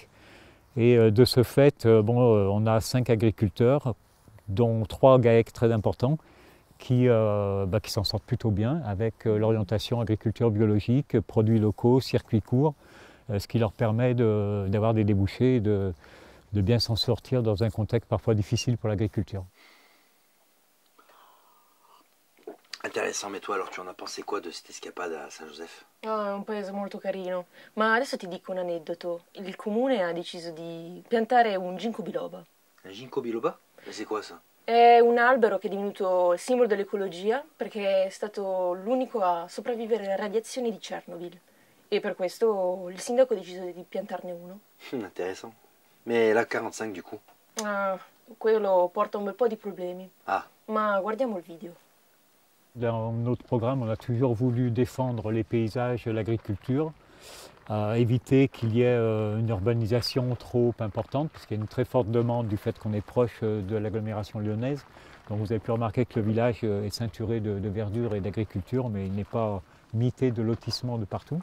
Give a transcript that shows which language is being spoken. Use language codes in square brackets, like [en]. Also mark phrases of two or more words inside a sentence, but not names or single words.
[fr] Et de ce fait, on a 5 agriculteurs, dont 3 GAEC très importants, qui s'en sortent plutôt bien avec l'orientation agriculture biologique, produits locaux, circuits courts, ce qui leur permet d'avoir des débouchés et de bien s'en sortir dans un contexte parfois difficile pour l'agriculture. Intéressant, mais toi alors tu en as pensé quoi de cette escapade à Saint-Joseph? [it] Ah, è un paese molto carino, ma adesso ti dico un aneddoto. Il comune ha deciso di piantare un ginkgo biloba. [fr] Un ginkgo biloba? C'est quoi ça? [it] È un albero che è divenuto il simbolo dell'ecologia perché è stato l'unico a sopravvivere alle radiazioni di Chernobyl. E per questo il sindaco ha deciso di piantarne uno. [fr] Intéressant. Mais la 45 du coup? [it] Ah, quello porta un bel po' di problemi. Ah. Ma guardiamo il video. [fr] Dans notre programme, on a toujours voulu défendre les paysages, l'agriculture, éviter qu'il y ait une urbanisation trop importante, parce qu'il y a une très forte demande du fait qu'on est proche de l'agglomération lyonnaise. Donc vous avez pu remarquer que le village est ceinturé de verdure et d'agriculture, mais il n'est pas mité de lotissement de partout.